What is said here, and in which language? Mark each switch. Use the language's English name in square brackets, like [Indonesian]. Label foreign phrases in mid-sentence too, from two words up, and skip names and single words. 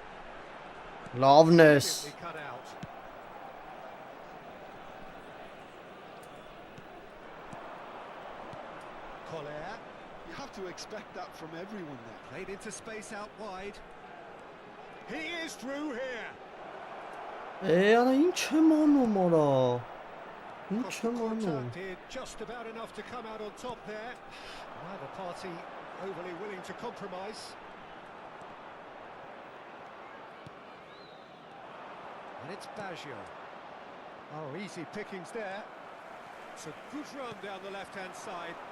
[English] Loveness. Brilliantly cut out. Collier. You have to expect that from everyone there. Played into space out wide. He is through here. [Armenian] Արա ինչ եմ անում արա։ Ինչ [English] Crossed the [Armenian] եմ անում։ [English] contact, did just about enough to come out on top there. Neither party overly willing to compromise. And it's Baggio. Oh, easy pickings there. It's a good run down the left-hand side.